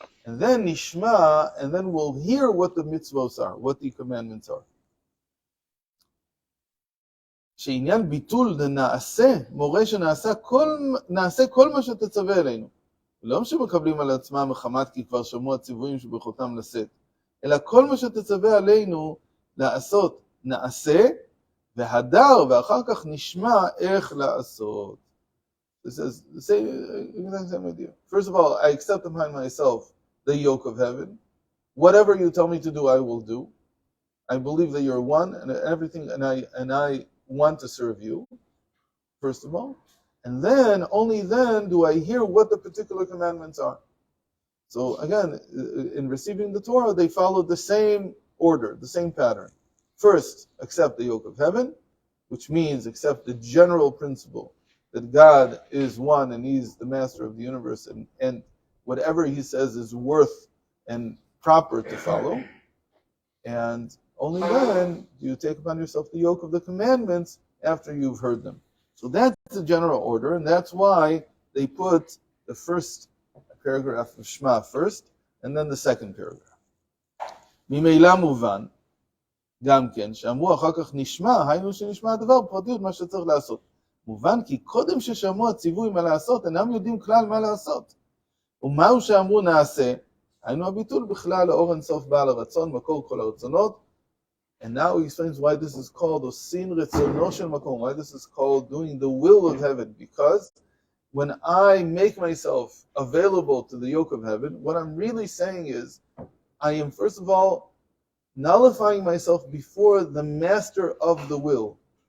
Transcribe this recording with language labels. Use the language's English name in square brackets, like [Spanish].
[English] And then nishma, and then we'll hear what the mitzvos are, what the commandments are. [Hebrew] שעניין ביטול דנעשה, מורה שנעשה כל מה שתצווה אלינו. לא שמקבלים על עצמם מחמת כי כבר שמעו הציוויים שברכותם לשאת, אלא כל מה שתצווה עלינו לעשות נעשה, והדר, ואחר כך נשמע איך לעשות. [English] This is the same idea. First of all, I accept upon myself the yoke of heaven. Whatever you tell me to do, I will do. I believe that you're one and everything, and I want to serve you, first of all. And then, only then do I hear what the particular commandments are. So again, in receiving the Torah, they follow the same order, the same pattern. First, accept the yoke of heaven, which means accept the general principle that God is one and He's the master of the universe, and whatever He says is worth and proper to follow. And only then do you take upon yourself the yoke of the commandments after you've heard them. So that's the general order, and that's why they put the first paragraph of Shema first, and then the second paragraph. [Hebrew] ממילא מובן, גם כן, שאמרו אחר כך נשמע, היינו שנשמע הדבר בפרטיות מה שצריך לעשות. מובן כי קודם ששמעו הציווי מה לעשות, אינם יודעים כלל מה לעשות. ומהו שאמרו נעשה, היינו הביטול בכלל לאור אינסוף בעל הרצון, מקור כל הרצונות. [English] And now he explains why this is called Osin Retzono Shel Makom, why this is called doing the will of heaven. Because when I make myself available to the yoke of heaven, what I'm really saying is, I am first of all nullifying myself before the master of the will.